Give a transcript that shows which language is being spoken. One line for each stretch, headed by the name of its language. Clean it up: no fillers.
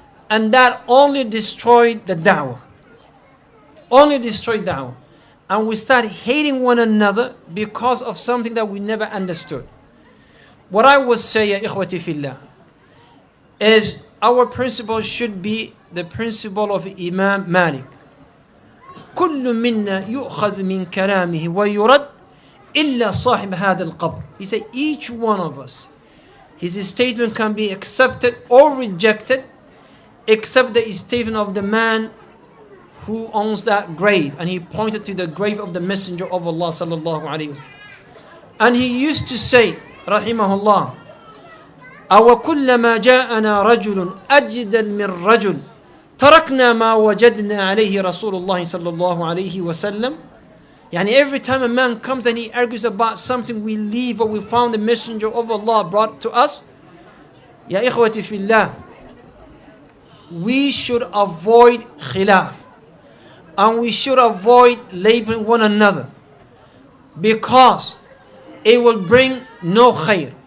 English: And that only destroyed the da'wah. Only destroyed da'wah. And we start hating one another because of something that we never understood. What I would say, ya ikhwati fillah, is our principle should be the principle of Imam Malik.
Arabic: كل منا يؤخذ من كلامه ويرد إلا صاحب هذا القبر.
English: He said each one of us, his statement can be accepted or rejected except the statement of the man who owns that grave. And he pointed to the grave of the Messenger of Allah sallallahu alayhi wa sallam. And he used to say,
Arabic: rahimahullah, أو كلما جاءنا رجل أجدل من رجل تركنا ما وجدنا عليه رسول الله صلى الله عليه وسلم.
English: Yani every time a man comes and he argues about something, we leave what we found the Messenger of Allah brought to us. Ya ikhwati fillah, we should avoid khilaf. And we should avoid labeling one another. Because it will bring no khair.